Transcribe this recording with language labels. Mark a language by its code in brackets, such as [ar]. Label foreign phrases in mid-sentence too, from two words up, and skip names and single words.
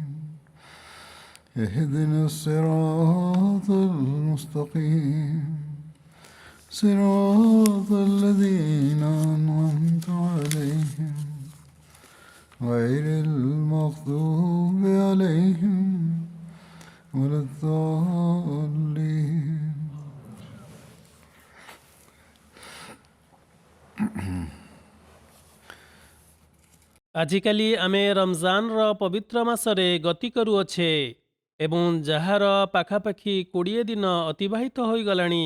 [ar] اهدنا الصراط المستقيم صراط الذين أنعمت عليهم غير المغضوب عليهم ولا الضالين [or] ଆଜିକାଲି ଆମେ ରମଜାନର ପବିତ୍ର ମାସରେ ଗତି କରୁଅଛେ ଏବଂ ଯାହାର ପାଖାପାଖି 20 ଦିନ ଅତିବାହିତ ହୋଇଗଲାଣି।